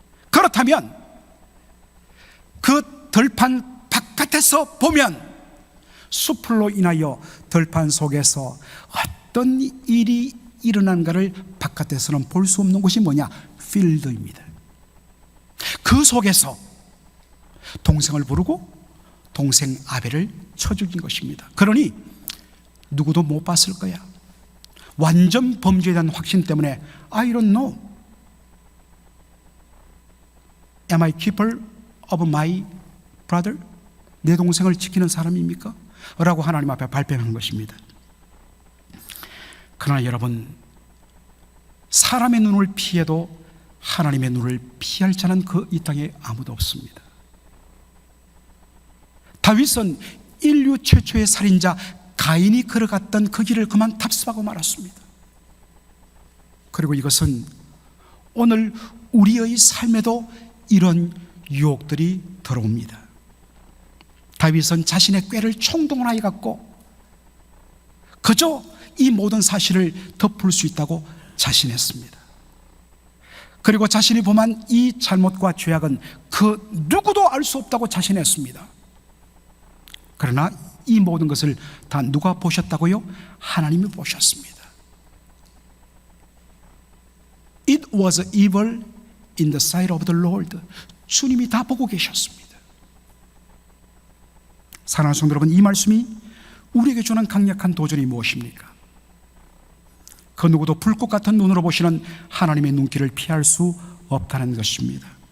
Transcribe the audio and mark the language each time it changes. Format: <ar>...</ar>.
<ko>그렇다면 그 들판 바깥에서 보면 숲으로 인하여 들판 속에서 어떤 일이 일어난가를 바깥에서는 볼 수 없는 곳이 뭐냐? 필드입니다. 그 속에서 동생을 부르고 동생 아벨을 쳐 죽인 것입니다. 그러니 누구도 못 봤을 거야. 완전 범죄에 대한 확신 때문에</ko> <en>I don't know. Am I keeper of my brother?</en> <ko>내 동생을 지키는 사람입니까? 라고 하나님 앞에 발뺌한 것입니다. 그러나 여러분, 사람의 눈을 피해도 하나님의 눈을 피할 자는 그 이 땅에 아무도 없습니다. 다윗은 인류 최초의 살인자 가인이 걸어갔던 그 길을 그만 답습하고 말았습니다. 그리고 이것은 오늘 우리의 삶에도 이런 유혹들이 들어옵니다. 다윗은 자신의 꾀를 총동원하여 갖고 그저 이 모든 사실을 덮을 수 있다고 자신했습니다. 그리고 자신이 범한 이 잘못과 죄악은 그 누구도 알 수 없다고 자신했습니다. 그러나 이 모든 것을 다 누가 보셨다고요? 하나님이 보셨습니다.</ko> <en>It was evil in the sight of the Lord.</en> <ko>주님이 다 보고 계셨습니다. 사랑하는 성도 여러분, 이 말씀이 우리에게 주는 강력한 도전이 무엇입니까? 그 누구도 불꽃 같은 눈으로 보시는 하나님의 눈길을 피할 수 없다는 것입니다.</ko>